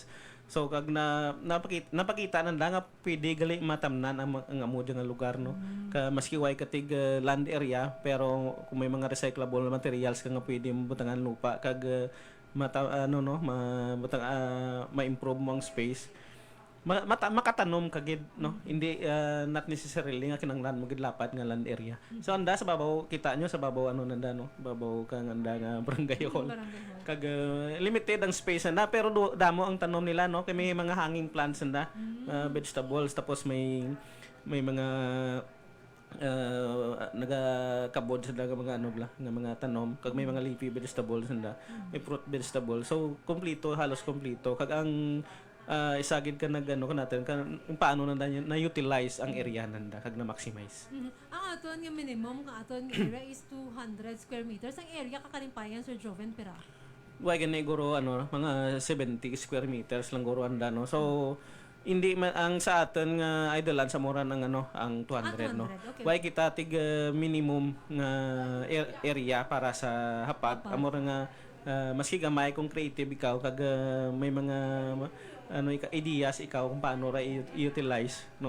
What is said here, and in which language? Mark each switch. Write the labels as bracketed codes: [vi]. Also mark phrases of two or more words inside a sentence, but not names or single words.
[hil] So kag napakita nanda nga pwede gali matamnan ang amo nga lugar, no. Maski way katig [en] land area [hil] pero kung may mga [en] recyclable materials [hil] ka nga pwede butangan lupa kag ma-improve mo ang space. Makatanom kagid, no, hindi [en] not necessarily [hil] nga kinanglan mo gid lapat nga [en] land area. [hil] So anda sa babaw kita nyo sa babaw nanda, no, babaw kang anda nga barangay hall kag limited ang space na pero damo ang tanom nila, no, kay may mga [en] hanging plants [hil] nanda, vegetables, tapos may mga nagakabod sa nga mga nga mga tanom kag may mga [en] leafy vegetables [hil] nanda, may [en] fruit vegetable. [hil] So halos kompleto kag ang isagid ka natin kung paano na-utilize ang area nanda kag na-maximize. Ang aton nga minimum nga aton nga area is 200 [en] square meters. [hil] Ang area kakalimpayan Sir Joven pera. Way gani guro mga 70 [en] square meters [hil] lang guro anda, no. So hindi man ang sa aton nga Idleland sa mura ng ang 200, no. Okay. Way kita tig minimum nga area para sa hapag amora nga maski gamay kung creative ikaw kag may mga ideas ikaw kung paano ra i-utilize, no.